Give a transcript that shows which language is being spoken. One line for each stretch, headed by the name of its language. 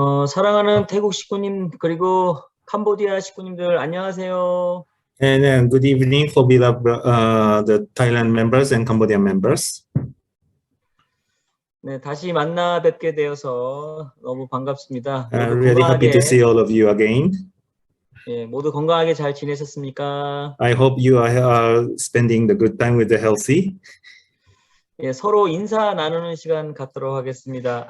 Korean: 사랑하는 태국 식구님 그리고 캄보디아 식구님들 안녕하세요.
English: And good evening for the Thailand members and Cambodian members.
Korean: 네, 다시 만나 뵙게 되어서 너무 반갑습니다. 모두
English: Really happy to see all of you again.
Korean: 예, 모두 건강하게 잘 지내셨습니까?
English: I hope you are spending the good time with the healthy.
Korean: 예, 서로 인사 나누는 시간 갖도록 하겠습니다.